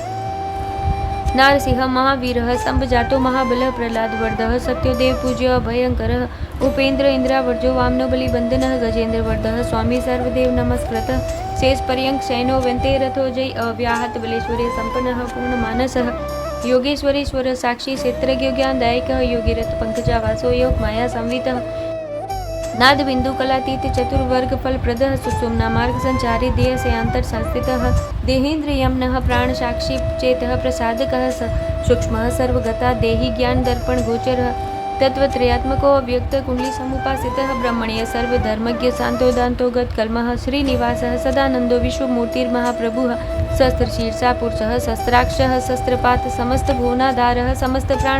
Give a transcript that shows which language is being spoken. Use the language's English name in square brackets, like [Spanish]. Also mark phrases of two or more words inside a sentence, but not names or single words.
[Sanskrit] नारसिंह महावीरः संभजातो महाबलः प्रह्लादवर्धः सत्योदेव पूज्य भयंकरः उपेन्द्र इंद्रावर्जो वामनो बलिबंधनः गजेन्द्रवर्धः स्वामी सर्वदेव नमस्कृतः शेष पर्यंक शयनो वन्ते रथो जय अव्याहत बलेश्वर्य संपन्नः पूर्णमानसः योगेश्वरेश्वर साक्षी क्षेत्रज्ञ ज्ञानदायकः योगिरथ पंकजावासो योग माया संवितः नाद बिंदु कलातीत चतुर्वर्ग फल प्रदः सुषुम्ना मार्ग संचारी देह से अंतर संस्थितः देहेन्द्र यमनः प्राण साक्षी चेतः प्रसादकः सूक्ष्मः सर्वगता देहि ज्ञान दर्पण गोचरः तत्वत्रयात्मको अव्यक्त कुंडली समुपासितः ब्रह्मण्य सर्वधर्मज्ञ शांतोदांतोगत कल्मः श्रीनिवासः सदानंदो विश्वमूर्तिर्महाप्रभुः शस्त्रशीर्षा पुरुषः शस्त्राक्षः शस्त्रपात समस्त भुवनाधारः समस्त प्राण